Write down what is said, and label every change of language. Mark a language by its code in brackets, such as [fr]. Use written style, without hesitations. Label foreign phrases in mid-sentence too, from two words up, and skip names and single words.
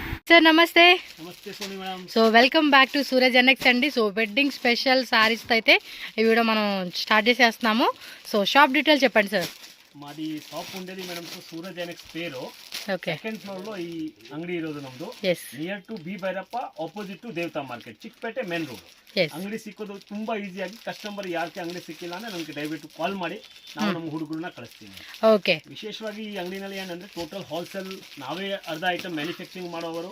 [te] సార్ నమస్తే. నమస్తే సోని మేడం. సో [en] welcome back to [te] సూరజ్ ఎన్ఎక్స్ అండి. సో [en] wedding special sarees [te] అయితే ఈ వీడియో మనం స్టార్ట్ చేసేస్తున్నాము. సో [en] shop details [te] చెప్పండి సార్. మాది షాప్ ఉండేది మేడం సూరజ్ ఎన్ఎక్స్ పేరు. ఓకే. [en] second floor [kn] లో ಈ ಅಂಗಡಿ ಇರೋದು ನಮ್ದು. ಎಸ್. [en] near to B Bhyrappa opposite to Devatha Market Chickpet main road. [kn] ಎಸ್. ಅಂಗಡಿ ಸಿಕ್ಕೋದು ತುಂಬಾ ಈಸಿಯಾಗಿ ಕಸ್ಟಮರ್ ಯಾರಿಗೆ ಅಂಗಡಿ ಸಿಕ್ಕಿಲ್ಲ ಅಂದ್ರೆ ನಮಗೆ ದಯವಿಟ್ಟು ಕಾಲ್ ಮಾಡಿ ನಾವು ನಮ್ಮ ಹುಡುಗರನ್ನ ಕಳಿಸ್ತೀವಿ. ಓಕೆ. ವಿಶೇಷವಾಗಿ ಈ ಅಂಗಡಿನಲ್ಲಿ ಏನಂದ್ರೆ [en] total wholesale [kn] ನಾವೇ ಅರ್ಧ [en] item manufacturing [kn] ಮಾಡೋರು.